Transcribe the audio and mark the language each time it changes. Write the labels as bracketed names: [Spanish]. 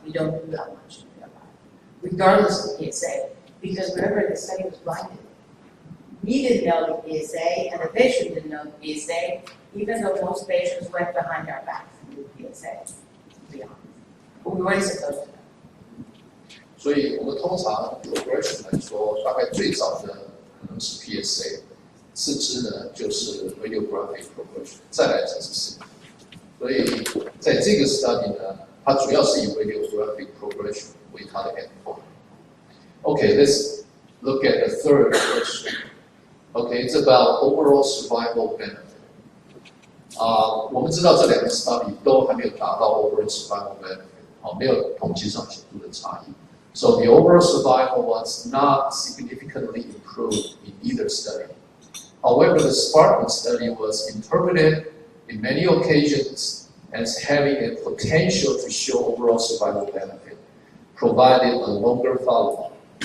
[English] We don't do that much in real life, regardless of PSA, because remember the study was blinded. We didn't know the PSA, and the patient didn't know the PSA, even though most patients went behind our backs and did PSA, to be honest. But we weren't supposed to know. [Chinese] 所以我们通常 progression 来说，大概最早的可能是 PSA， 次之呢就是 radiographic progression， 再来才是 symptom。所以在这个 study 呢，它主要是以 radiographic progression 为它的 endpoint。 [English] Okay, let's look at the third question. Okay, it's about overall survival benefit. [Chinese] 我们知道这2个 study 都还没有达到 overall survival benefit， 没有统计上显著的差异。 [English] So the overall survival was not significantly improved in either study. However, the Spartan study was interpreted in many occasions as having a potential to show overall survival benefit, provided a longer follow-up.